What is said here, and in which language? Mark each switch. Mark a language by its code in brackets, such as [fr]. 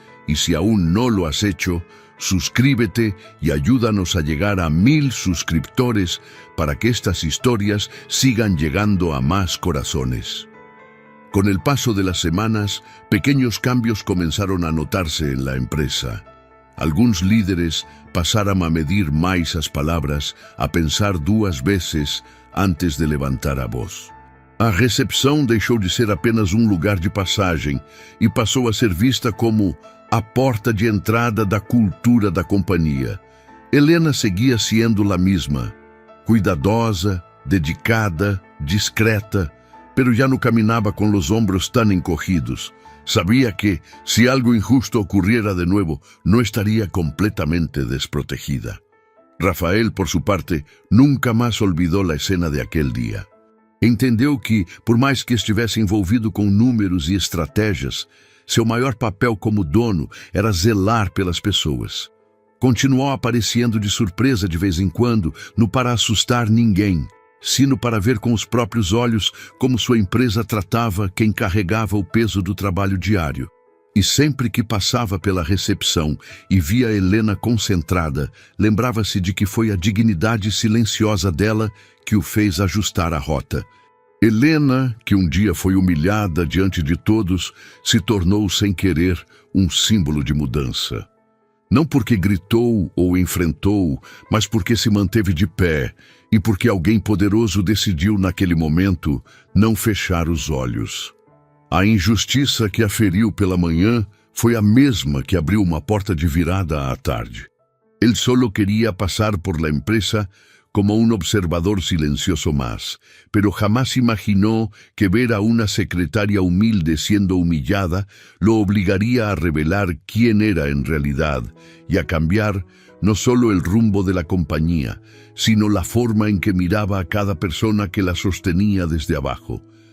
[es] Y si aún no lo has hecho, suscríbete y ayúdanos a llegar a 1000 suscriptores para que estas historias sigan llegando a más corazones. Con el paso de las semanas, pequeños cambios comenzaron a notarse en la empresa. [pt] Alguns líderes pasaram a medir mais as palavras, a pensar 2 vezes antes de levantar a voz. A recepção deixou de ser apenas um lugar de passagem e passou a ser vista como a porta de entrada da cultura da companhia. Helena seguia sendo a mesma, cuidadosa, dedicada, discreta, pero já não caminhava com os ombros tão encorridos. [es] Sabía que, si algo injusto ocurriera de nuevo, no estaría completamente desprotegida. Rafael, por su parte, nunca más olvidó la escena de aquel día. [pt] Entendeu que, por mais que estivesse envolvido com números e estratégias, seu maior papel como dono era zelar pelas pessoas. Continuou aparecendo de surpresa de vez em quando, não para assustar ninguém, sino para ver com os próprios olhos como sua empresa tratava quem carregava o peso do trabalho diário. E sempre que passava pela recepção e via Helena concentrada, lembrava-se de que foi a dignidade silenciosa dela que o fez ajustar a rota. Helena, que um dia foi humilhada diante de todos, se tornou sem querer um símbolo de mudança. Não porque gritou ou enfrentou, mas porque se manteve de pé e porque alguém poderoso decidiu naquele momento não fechar os olhos. A injustiça que a feriu pela manhã foi a mesma que abriu uma porta de virada à tarde. Ele solo queria passar [es] por la empresa como un observador silencioso más, pero jamás imaginó que ver a una secretaria humilde siendo humillada lo obligaría a revelar quién era en realidad y a cambiar no solo el rumbo de la compañía, sino la forma en que miraba a cada persona que la sostenía desde abajo.